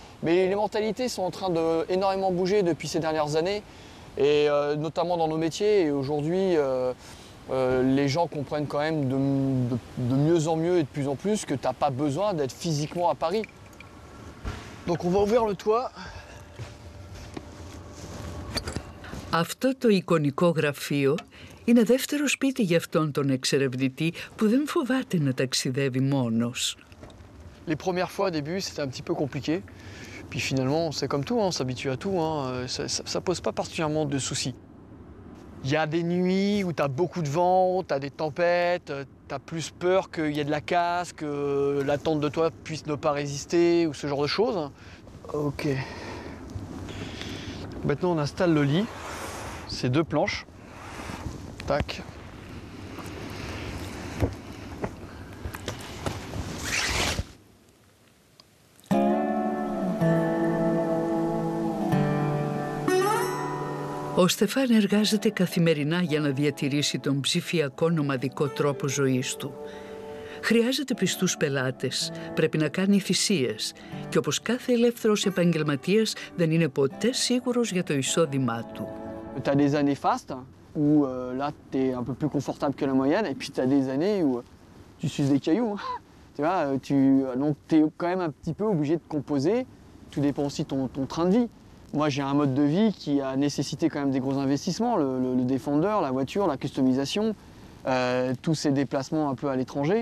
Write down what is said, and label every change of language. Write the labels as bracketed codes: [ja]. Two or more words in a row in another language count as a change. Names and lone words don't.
[fr] Mais les mentalités sont en train de énormément bouger depuis ces dernières années. Et notamment dans nos métiers. Et aujourd'hui, les gens comprennent quand même de mieux en mieux et de plus en plus que tu n'as pas besoin d'être physiquement à Paris. Donc on va ouvrir le toit. [el] Αυτό το εικονικό γραφείο είναι δεύτερο σπίτι για αυτόν τον εξερευνητή που δεν φοβάται να ταξιδεύει μόνος. [fr] Les premières fois au début, c'était un petit peu compliqué. Puis finalement, c'est comme tout, on s'habitue à tout, hein. Ça pose pas particulièrement de soucis. Il y a des nuits où tu as beaucoup de vent, tu as des tempêtes, tu as plus peur qu'il y ait de la casse, que la tente de toi puisse ne pas résister ou ce genre de choses. Ok. Maintenant, on installe le lit. C'est 2 planches. Tac. [el] Ο Στεφάν εργάζεται καθημερινά για να διατηρήσει τον ψηφιακό νομαδικό τρόπο ζωής του. Χρειάζεται πιστούς πελάτες, πρέπει να κάνει θυσίες και όπως κάθε ελεύθερος επαγγελματίας δεν είναι ποτέ σίγουρος για το εισόδημά του. [fr] Tu as des années fastes où là tu es un peu plus confortable que la moyenne et puis tu as des années où tu suces des cailloux. Tu vois, donc tu es quand même un petit peu obligé de composer, tout dépend aussi de ton train de vie. Moi, j'ai un mode de vie qui a nécessité quand même des gros investissements, le Defender, la voiture, la customisation, tous ces déplacements un peu à l'étranger.